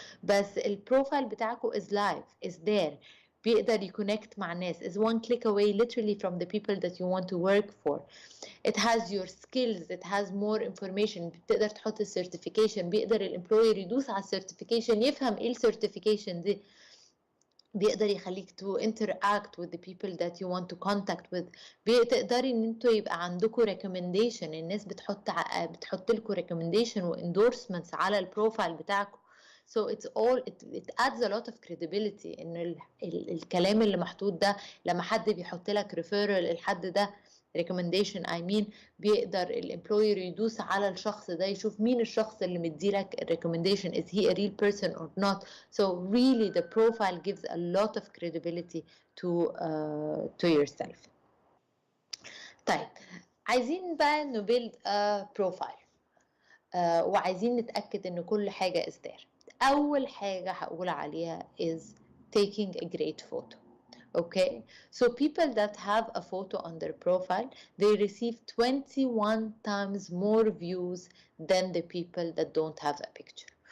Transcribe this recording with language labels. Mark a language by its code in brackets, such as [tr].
[ar] بس البروفايل بتاعكم [en] is live, is there, [ar] بيقدر يكونكت مع الناس, [en] is one click away literally from the people that you want to work for. It has your skills, it has more information, [ar] بتقدر تحط السيرتيفيكيشن, بيقدر الامبلوير يدوس على السيرتيفيكيشن يفهم ايه السيرتيفيكيشن دي, بيقدر يخليك [en] to interact with the people that you want to contact with. [ar] بتقدري ان انتوا يبقى عندكم recommendation, الناس بتحط لكم recommendation و endorsements على البروفايل بتاعكم. [en] So it's all it adds a lot of credibility [ar] ان الكلام اللي محطوط ده لما حد بيحط لك referral الحد ده recommendation [en] I mean, [ar] بيقدر الامبلوير يدوس على الشخص ده يشوف مين الشخص اللي مديلك recommendation, [en] is he a real person or not. So really the profile gives a lot of credibility to yourself. [ar] طيب عايزين بقى نبيلد [en] a profile [ar] وعايزين نتأكد ان كل حاجة [en] is there. [ar] أول حاجة هقول عليها [en] is taking a great photo. Okay, so people that have a photo on their profile, they receive 21 times more views than the people that don't have a picture.